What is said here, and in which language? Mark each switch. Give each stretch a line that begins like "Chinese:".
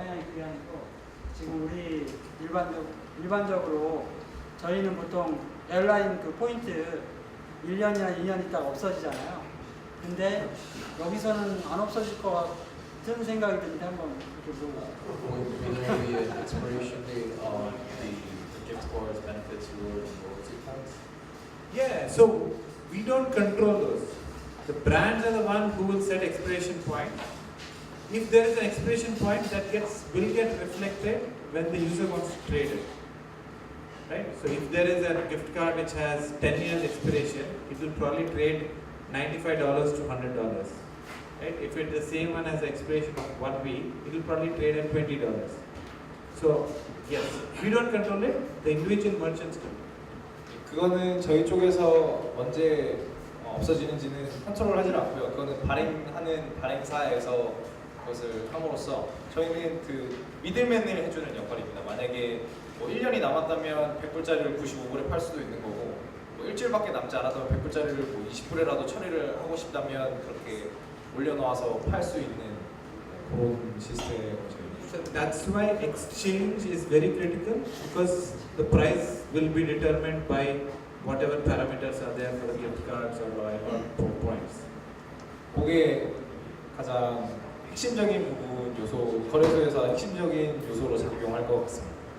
Korean: 아니 그게 아니고 지금 우리 일반적으로 저희는 보통 에어라인 그 포인트 1년이나 2년 있다가 없어지잖아요. 근데 여기서는 안 없어질 것 같은 생각이 드는데 한번 이렇게 물어보세요.
English: When will be an expiration date on the gift cards, benefits, rewards, and loyalty points? Yeah, so we don't control those. The brands are the one who will set expiration point. If there is an expiration point, that will get reflected when the user wants to trade it. Right? So if there is a gift card which has 10 years expiration, it will probably trade $95 to $100. Right? If the same one has an expiration of 1 week, it will probably trade at $20. So yes, we don't control it. The individual merchants do.
Korean: 그거는 저희 쪽에서 언제 없어지는지는 컨트롤 하지 않고요. 그거는 발행하는 발행사에서 그것을 함으로써 저희는 그 미들맨을 해주는 역할입니다. 만약에 뭐 1년이 남았다면 100불짜리를 95불에 팔 수도 있는 거고 뭐 일주일밖에 남지 않았다면 100불짜리를 뭐 20불에라도 처리를 하고 싶다면 그렇게 올려놓아서 팔 수 있는 그런 시스템이죠.
English: So that's why exchange is very critical because the price will be determined by whatever parameters are there for the gift cards or points.
Korean: 그게 가장 핵심적인 부분 요소, 거래소에서 핵심적인 요소로 작용할 것 같습니다.